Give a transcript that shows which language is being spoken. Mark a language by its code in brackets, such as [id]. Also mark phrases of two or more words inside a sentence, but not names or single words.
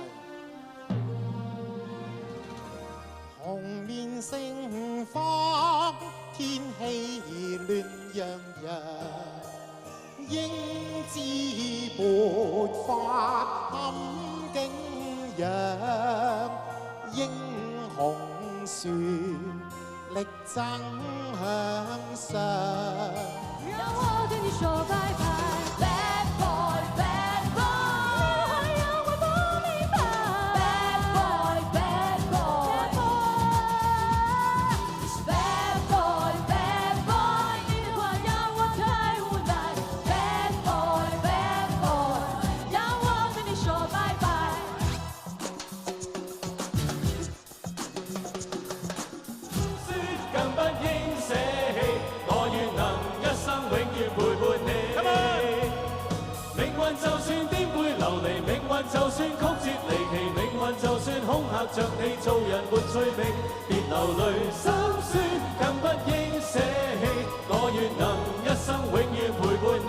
[yue] 紅面盛放，天氣亂洋洋，英姿勃發堪景仰，英雄樹力爭向上。讓我對你說拜拜。 [en] Bad boy, bad boy， [yue] 你還要我不明白。 [en] Bad boy, bad boy，Bad boy, bad boy， [yue] 你的話讓我太無奈。 [en] Bad boy, bad boy， [yue] 讓我對你說拜拜。說更不應捨棄，我願能一生永遠陪伴你。命運就算顛沛流離，命運就算曲折離奇，命運就算恐嚇着你，做人沒趣味，別流淚心酸，更不應捨棄，我願能一生永遠陪伴你。